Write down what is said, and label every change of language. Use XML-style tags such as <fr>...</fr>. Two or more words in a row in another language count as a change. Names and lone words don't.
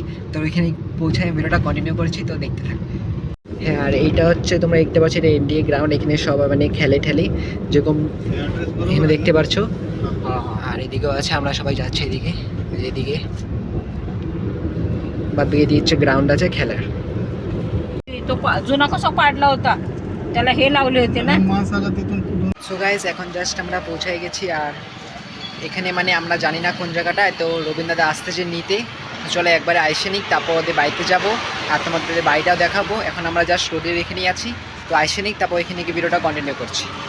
<bn>তো ওইখানে পৌঁছায় ভিডিওটা কন্টিনিউ করছি, তো দেখতে থাকো। হ্যাঁ, আর এইটা হচ্ছে তোমরা দেখতে পাচ্ছ, এটা এনডিএ গ্রাউন্ড। এখানে সবাই মানে খেলে যেরকম এখানে দেখতে পাচ্ছ। আর এদিকেও আছে, আমরা সবাই যাচ্ছি এদিকে। এদিকে বাদ বাকি এদিকে হচ্ছে গ্রাউন্ড আছে খেলার।</bn> <mr>तो जुना कसा पाडला होता, त्याला हे लावले होते ना।</mr> <en>so guys,</en> <bn>এখন জাস্ট আমরা পৌঁছায় গেছি। আর এখানে মানে আমরা জানি না কোন জায়গাটায়, তো রবীন্দ্রদা আসতেছে নিতে। তো চলো একবারে আইসে নিক, তারপর ওদের বাড়িতে যাব, আর তোমাদের বাড়িটাও দেখাবো। এখন আমরা জাস্ট রোডের এখানেই আছি, তো আইসে নিক, তারপর এখানে গিয়ে ভিডিওটা কন্টিনিউ করছি।</bn>